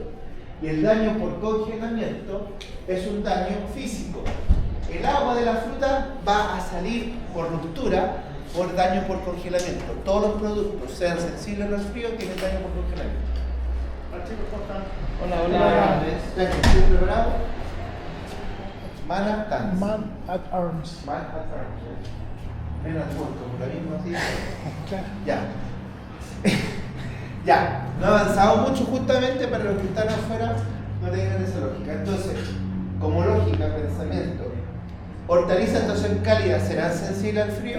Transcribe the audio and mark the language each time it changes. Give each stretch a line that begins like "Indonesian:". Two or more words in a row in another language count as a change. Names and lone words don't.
Spanish: Y el daño por congelamiento es un daño físico. El agua de la fruta va a salir por ruptura por daño por congelamiento. Todos los productos, sean sensibles al frío, tienen daño por congelamiento. Hola, Hola. ¿Estás preparado? Man at Arms. Man at Arms. Man at Arms. Menos corto, como lo mismo así. Claro. Ya. Ya. No he avanzado mucho justamente para los que están afuera no tengan esa lógica. Entonces, como lógica, pensamiento, ¿hortalizas entonces cálidas serán sensibles al frío?